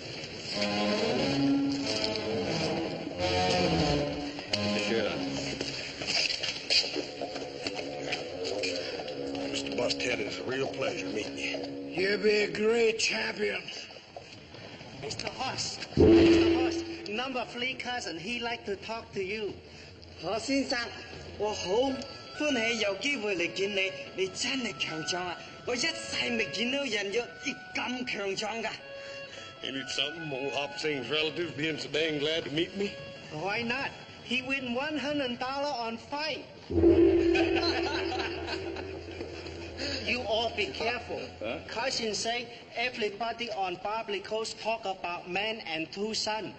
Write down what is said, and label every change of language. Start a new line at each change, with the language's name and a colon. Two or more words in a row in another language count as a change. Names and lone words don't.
English: Sure. Mr. Busthead, it's a real pleasure meeting you. You'll be a great champion. Mr. Mr. Hoss, number 3 cousin, he like to talk to you.
Cantonese: 何先生，我好歡喜有機會嚟見你，你真係強壯啊！我一世未見到人有你咁強壯㗎。
English: Ain't it something, old Hop Sing's relatives being so dang glad to meet me? Why not? He win $100 on fight. You all be careful. Huh? Cousin say everybody on Barbary Coast talk about man and 2 sons.